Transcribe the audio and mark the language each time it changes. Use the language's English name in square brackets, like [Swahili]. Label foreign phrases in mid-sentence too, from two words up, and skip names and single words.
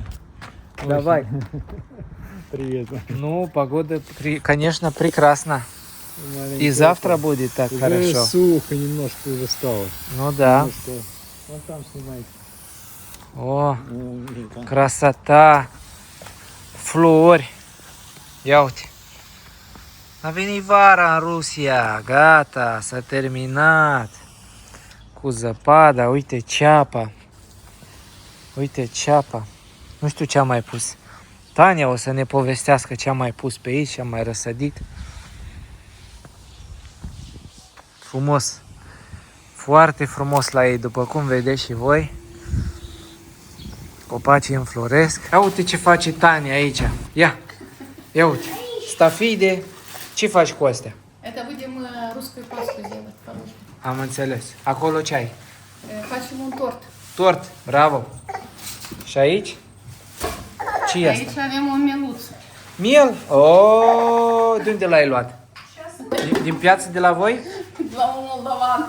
[Russian] Давай. Привет. Ну, погода, конечно, прекрасна. Маленькая. И завтра будет так Уже хорошо. сухо немножко уже стало. Ну да. Немножко. Вон там снимайте. О, Вон, там. красота. [Romanian] Flori. Ia uite. A venit vara în Rusia. Gata, s-a terminat. Cu zăpada, uite ceapa. Uite ceapa. Nu știu ce am mai pus. Tania o să ne povestească ce am mai pus pe aici, ce am mai răsădit. Frumos. Foarte frumos la ei, după cum vedeți și voi. Copacii înfloresc. Ia uite ce face Tania aici. Ia uite. Stafide. Ce faci cu astea? [Russian] Это будем русскую пасту делать, положим. [Romanian] Am înțeles. Acolo ce ai? Facem un tort. Tort. Bravo. Și aici? Ce e asta? Aici avem o meluță. Miel? Oh, de unde l-ai luat? Din piață de la voi? La un moldovan.